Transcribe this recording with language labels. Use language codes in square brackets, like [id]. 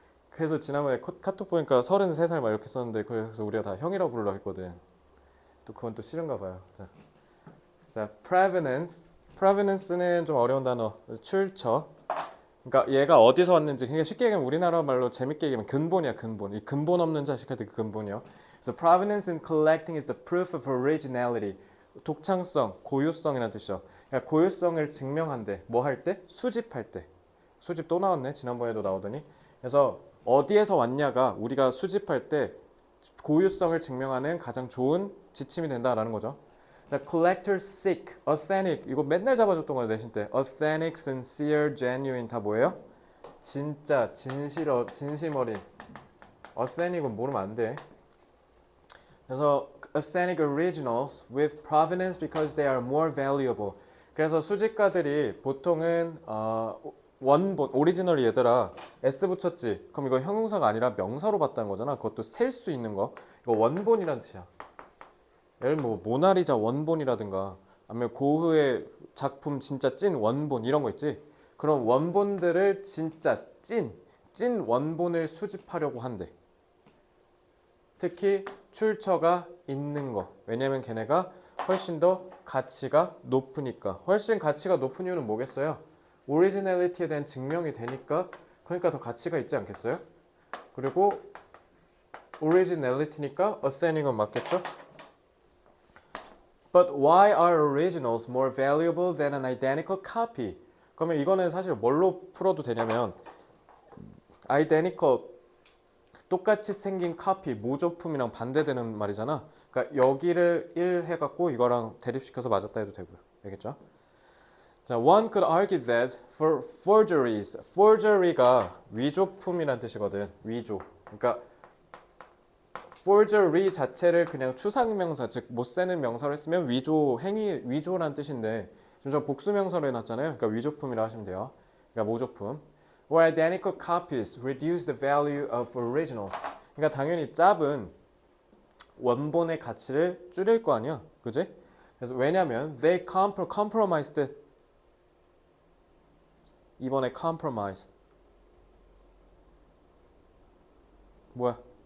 [ko] 그래서 지난번에 카톡 보니까 33살 막 이렇게 썼는데 그래서 우리가 다 형이라고 부르려고 했거든. 또 그건 또 싫은가 봐요. 자, provenance는 좀 어려운 단어. 출처. 그러니까 얘가 어디서 왔는지 그냥 쉽게 얘기하면 우리나라 말로 재밌게 얘기하면 근본이야 근본. 이 근본 없는 자식한테 그 근본이요. [en] 그래서 provenance in collecting is the proof of originality. [ko] 독창성, 고유성이라는 뜻이죠. 그러니까 고유성을 증명한대. 뭐 할 때? 수집할 때. 수집 또 나왔네. 지난번에도 나오더니. 그래서 어디에서 왔냐가 우리가 수집할 때 고유성을 증명하는 가장 좋은 지침이 된다라는 거죠. 자, [en] collector seek, [ko] authentic 이거 맨날 잡아줬던 거예요 내신 때. authentic, sincere, genuine 다 뭐예요? 진짜, 진심 어린. authentic은 모르면 안 돼. [en] 그래서 authentic originals with provenance because they are more valuable. [ko] 그래서 수집가들이 보통은 원본, 오리지널이 얘들아 S 붙였지. 그럼 이거 형용사가 아니라 명사로 봤다는 거잖아. 그것도 셀 수 있는 거. 이거 원본이란 뜻이야. 예를 들면 뭐 모나리자 원본이라든가 아니면 고흐의 작품 진짜 찐 원본 이런 거 있지. 그런 원본들을 진짜 찐 원본을 수집하려고 한대. 특히 출처가 있는 거. 왜냐면 걔네가 훨씬 더 가치가 높으니까. 훨씬 가치가 높은 이유는 뭐겠어요? 오리지널리티에 대한 증명이 되니까. 그러니까 더 가치가 있지 않겠어요? 그리고 오리지널리티니까 authentic은 맞겠죠? [en] But why are originals more valuable than an identical copy? [ko] 그러면 이거는 사실 뭘로 풀어도 되냐면 identical 똑같이 생긴 카피, 모조품이랑 반대되는 말이잖아. 그러니까 여기를 1 해갖고 이거랑 대립시켜서 맞았다 해도 되고요. 알겠죠? [en] 자, one could argue that for forgeries, forgery가 [ko] 위조품이란 뜻이거든. 위조. 그러니까 forgery 자체를 그냥 추상명사, 즉 못 쓰는 명사로 했으면 위조 행위, 위조란 뜻인데 지금 저 복수명사로 해놨잖아요. 그러니까 위조품이라 하시면 돼요. 그러니까 모조품. [en] Or identical copies reduce the value of originals. [ko] 그러니까 당연히 짭은 원본의 가치를 줄일 거 아니야, 그지? 그래서 왜냐면 [en] they compromised [ko] 이번에 compromise 뭐야?